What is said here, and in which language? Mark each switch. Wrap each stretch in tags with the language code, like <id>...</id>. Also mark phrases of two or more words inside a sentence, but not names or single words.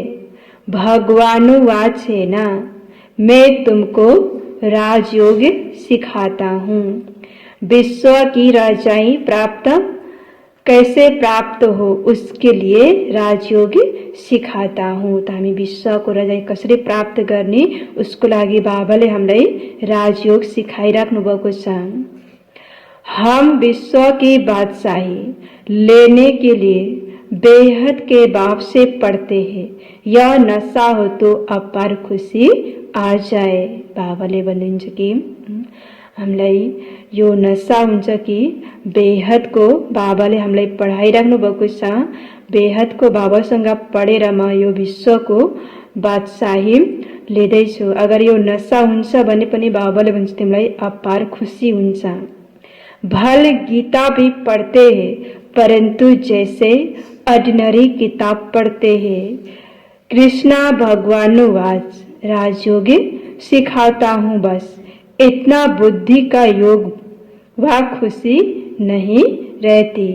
<hi>भगवानुवाच है ना, मैं तुमको राजयोग सिखाता हूँ। विश्व की रजाई प्राप्त कैसे प्राप्त हो उसके लिए राजयोग सिखाता हूँ।</hi> <ne>त हामी विश्वको रजाई कसरी प्राप्त गर्ने उसको लागि बाबाले हामीलाई राजयोग सिकाइराख्नु भएको छ।</ne> <hi>हम विश्व की बादशाही लेने के लिए बेहद के बाप से पढ़ते हैं। यह नशा हो तो अपार खुशी आ जाए।</hi> <ne>बाबाले भन्नुहुन्छ कि हामीलाई यो नशा हुन्छ कि बेहदको बाबाले हामीलाई पढाइराख्नु भएको छ। बेहदको बाबासँग पढेर म यो विश्वको बादशाही लिँदैछु। अगर यो नशा हुन्छ भने पनि बाबाले भन्छ तिमीलाई अपार खुशी हुन्छ।</ne> <hi>भल गीता भी पढ़ते हैं परंतु जैसे ऑर्डिनरी किताब पढ़ते हैं। कृष्णा भगवानुवाच राजयोग सिखाता हूँ बस। इतना बुद्धि का योग व खुशी नहीं रहती।</hi>